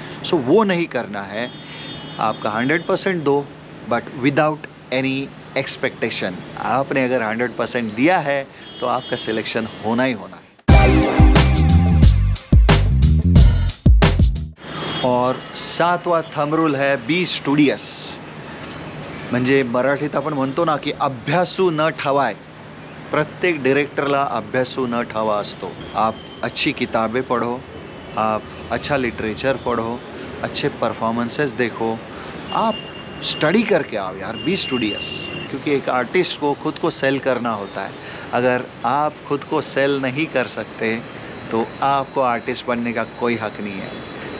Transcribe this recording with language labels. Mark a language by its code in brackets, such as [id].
[hi] सो वो नहीं करना है, आपका 100% दो, [en] But without any expectation. [hi] आपने अगर 100% दिया है तो आपका सिलेक्शन होना ही होना है। और 7वां थंब रूल है [en] Be studious. [mr] म्हणजे मराठीत आपण म्हणतो ना की अभ्यासू न ठवाय। प्रत्येक डायरेक्टरला अभ्यासू न ठवा असतो। [hi] आप अच्छी किताबें पढ़ो, आप अच्छा लिटरेचर पढ़ो, अच्छे परफॉर्मेंसेस देखो, आप स्टडी करके आओ यार, [en] Be studious. [hi] क्योंकि एक आर्टिस्ट को खुद को सेल करना होता है। अगर आप खुद को सेल नहीं कर सकते तो आपको आर्टिस्ट बनने का कोई हक नहीं है।